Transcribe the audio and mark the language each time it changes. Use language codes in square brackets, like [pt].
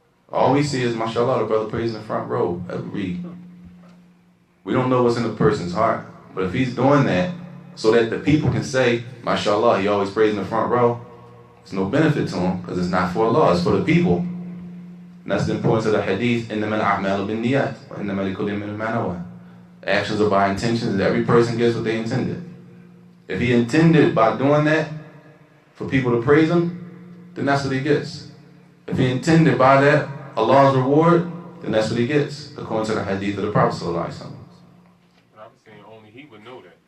[en] All we see is, mashallah, the brother prays in the front row. We don't know what's in the person's heart. But if he's doing that so that the people can say, mashallah, he always prays in the front row, there's no benefit to him because it's not for Allah, it's for the people. And that's the importance of the hadith, [ar] إِنَّمَا الْأَعْمَالُ بِالنِّيَّاتِ وَإِنَّمَا لِكُلِّ امْرِئٍ مَا نَوَىٰ. [en] Actions are by intentions, and every person gets what they intended. If he intended by doing that for people to praise him, then that's what he gets. If he intended by that Allah's reward, then that's what he gets, according to the hadith of the Prophet ﷺ. But I was saying only he would know that.